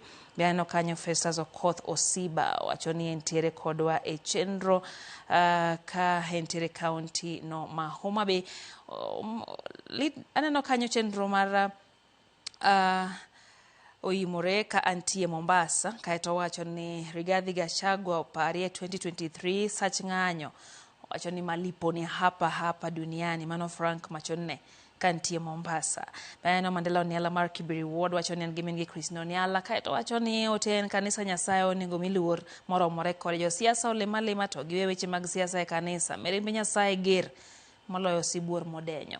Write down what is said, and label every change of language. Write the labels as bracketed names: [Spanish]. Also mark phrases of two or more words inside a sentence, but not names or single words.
[Luo (Kenya and Tanzania)] Biano kanyo Festus Okoth Osiba wacho ni entiere kodwa e chenro ka entiere county no ma Homa Bay. Aneno kanyo chenro mar oimore ka antie Mombasa kaeto wacho ni Rigathi Gachagua oparie 2023 sach ng'anyo wacho ni [Swahili] malipo ni hapa duniani. [Luo (Kenya and Tanzania)] Mano Frank Machone kantie Mombasa. Bayano Mandela Oniala mar Kibiri Ward wacho ni gimin gi Chris Oniala kaeto wacho ni oten kanisa Nyasaye onego miluor moromore kod jo siasa olema to giwe weche mag siasa e kanisa. Mirimbe Nyasaye ger moloyo sibuor modenyo.